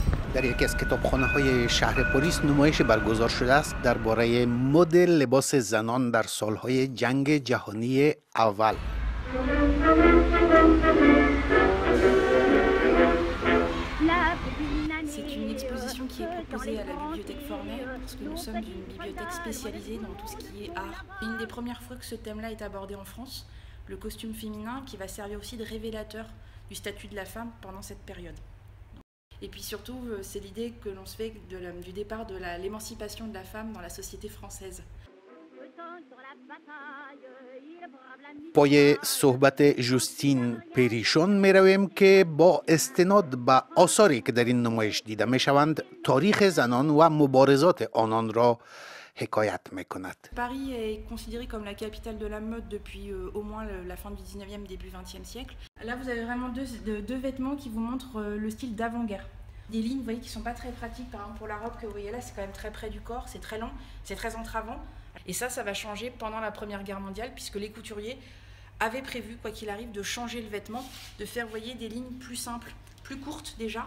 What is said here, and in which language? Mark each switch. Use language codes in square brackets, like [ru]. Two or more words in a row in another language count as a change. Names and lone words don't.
[fa] در یکی از کتابخانه‌های شهر پاریس نمایش برگزار شده است درباره مد لباس زنان در سالهای جنگ جهانی اول. [fr] C'est une exposition qui est proposée à la bibliothèque Fornet parce que nous sommes une bibliothèque spécialisée dans tout ce qui est art. Une des premières fois que ce thème-là est abordé en France, le costume féminin qui va servir aussi de révélateur du statut de la femme pendant cette période. Et puis surtout, c'est l'idée que l'on se fait du départ de l'émancipation de la femme dans la société française. [fa] پای صحبت جوستین پریشون می رویم که با استناد به آثاری که در این نمایش دیده می شوند تاریخ زنان و مبارزات آنان را حکایت می کند. [fr] Paris est considérée comme la capitale de la mode depuis au moins la fin du 19e, début 20e siècle. Là, vous avez vraiment deux vêtements qui vous montrent le style d'avant-guerre. Des lignes, vous voyez, qui sont pas très pratiques. Par exemple, pour la robe que vous voyez là, c'est quand même très près du corps, c'est très long, c'est très entravant. Et ça va changer pendant la Première Guerre mondiale, puisque les couturiers avaient prévu, quoi qu'il arrive, de changer le vêtement, de faire, vous voyez, des lignes plus simples, plus courtes déjà.